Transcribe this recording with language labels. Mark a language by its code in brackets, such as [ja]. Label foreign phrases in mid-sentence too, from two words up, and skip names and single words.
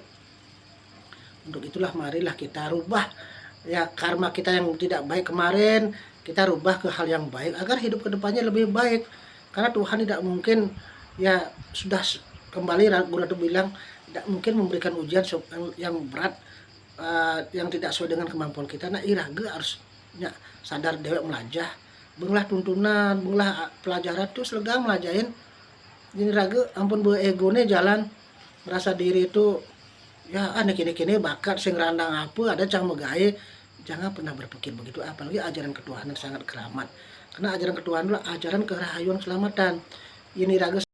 [id] Untuk itulah marilah kita rubah ya karma kita yang tidak baik kemarin, kita rubah ke hal yang baik agar hidup ke depannya lebih baik. Karena Tuhan tidak mungkin ya sudah kembali Guru bilang tidak mungkin memberikan ujian yang berat yang tidak sesuai dengan kemampuan kita. [ban] Nah iraga harus sadar dewek melajah, benglah tuntunan, benglah pelajaran tuh selegang melajahin. Jadi raga ampun egone jalan merasa diri itu ya aneh kini bakat sing randang apa ada cang megae. [id] Jangan pernah berpikir begitu, apalagi ajaran ketuhanan sangat keramat. Karena ajaran ketuhanan adalah ajaran kerahayuan keselamatan. Ini raga